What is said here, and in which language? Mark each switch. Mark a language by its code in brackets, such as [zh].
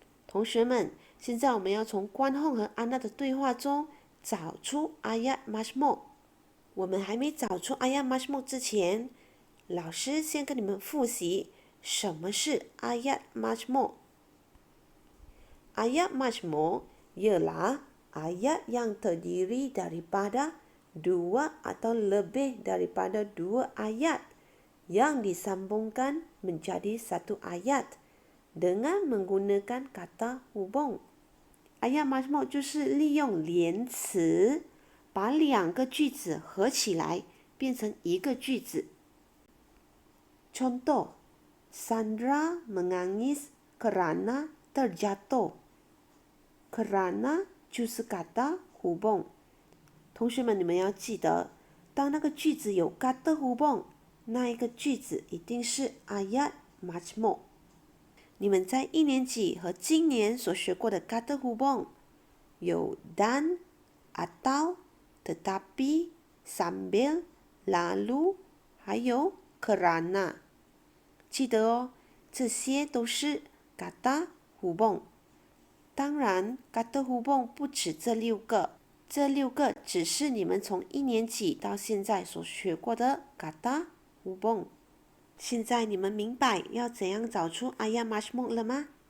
[zh] 同学们，现在我们要从关宏和安娜的对话中找出 ayat mazmur。我们还没找出 [ms] ayat mazmur [zh] 之前，老师先跟你们复习什么是 [ms] ayat mazmur。Ayat mazmur ialah ayat yang terdiri daripada dua atau lebih daripada dua ayat yang disambungkan menjadi satu ayat dengan menggunakan kata hubung. [zh] Ayat mazmur 就是利用连词把两个句子合起来变成一个句子。 [ms] Contoh, Sandra menangis kerana terjatuh. [zh] Kerana 就是 kata hubung。同学们，你们要记得，当那个句子有 kata hubung，那一个句子一定是 ayat mazmur。你们在一年级和今年所学过的 kata hubung 有 [ms] dan, atau, tetapi, sambil, lalu, [zh] 还有 kerana。记得哦，这些都是 kata hubung。当然 kata hubung 不止这6个，这6个只是你们从一年级到现在所学过的 kata hubung。现在你们明白要怎样找出 ayat mazmur 了吗？